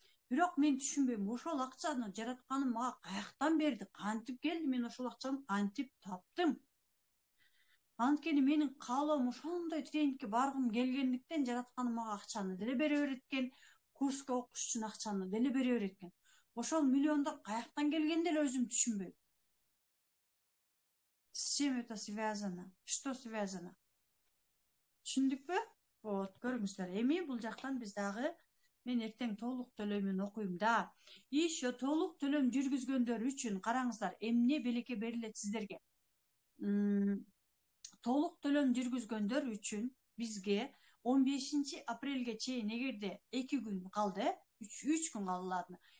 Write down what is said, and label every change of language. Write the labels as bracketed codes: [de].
[ky] Бирок мен түшүнбөйм, ошол акчаны жаратканым мага каяктан берди, кантип келди, мен ошол акчаны кантип таптым? Анткени менин каалоом ошондой тренингке баргым келгендиктен жаратканым мага акчаны деле бере берет экен, курска окуш үчүн акчаны деле бере берет экен. Ошол миллиондор каяктан келгенди эле өзүм түшүнбөйм. [ru] С чем это связано? Что связано? [ky] Түшүндүкпү? Вот, көрүңүздөр. Эми бул жактан биз дагы мен эртең толук төлөмүн окуйм да. Еще толук төлөм жүргүзгөндөр үчүн караңыздар, эмне белекке берилет сиздерге. Толук төлөм жүргүзгөндөр үчүн бизге 15 апрелге чейин эгерде 2 күн калды, 3 күн калды ладно.